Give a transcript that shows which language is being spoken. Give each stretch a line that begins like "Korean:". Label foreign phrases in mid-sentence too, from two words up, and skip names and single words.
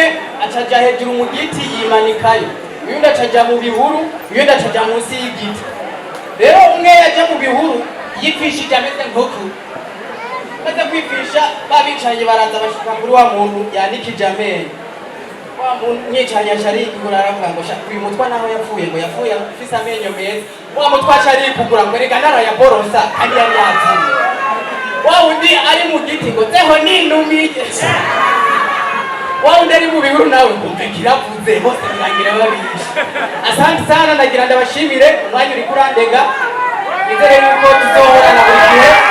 Rundi: acaja hejuru mu giti yimanikayo uyundi acaja mu bihuru uyundi acaja munsi y'igiti rero umwe yaje mu bihuru yipfishije ameze nk'uku maze kwipfisha babicanyi baraza bashika kuri wa muntu yanikije amenyo wa muntu nyicanye asharikugura aravuga ngo uyu mutwa naho yapfuye ngo yapfuye afise amenyo meza wa mutwa asharikugura ngo reka narayaborosa kandi yari yapfuye wa undi ari mu giti ngo zeho ninumije wa undi ari mu bihuru nawe kumve kiravuze hose birangira babisha
Swahili: asante sana
Rundi: nagira ndabashimire umwanya uri kurandega nizere yuko tuzohorana buri